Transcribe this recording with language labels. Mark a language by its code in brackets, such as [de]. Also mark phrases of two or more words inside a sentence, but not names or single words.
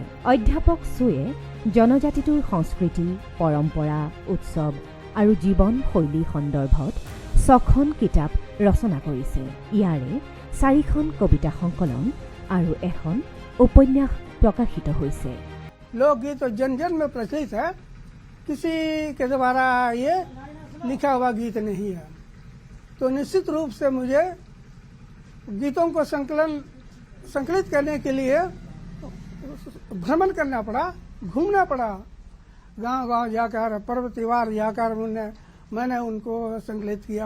[as] অধ্যাপক সুয়ে জনজাতিটোৰ সংস্কৃতি, পৰম্পৰা, উৎসৱ আৰু জীৱন শৈলী সন্দৰ্ভত 6খন কিতাপ ৰচনা কৰিছে। ইয়াৰে 4খন কবিতা সংকলন আৰু এখন উপন্যাস প্ৰকাশিত হৈছে। [hi] लोकगीत तो जन जन में प्रचलित है, किसी के द्वारा ये लिखा हुआ गीत नहीं है। तो निश्चित रूप से मुझे गीतों को संकलित करने के लिए भ्रमण करना पड़ा, घूमना पड़ा, गांव-गांव जाकर, पर्व त्योहार जाकर मैंने उनको संकलित किया।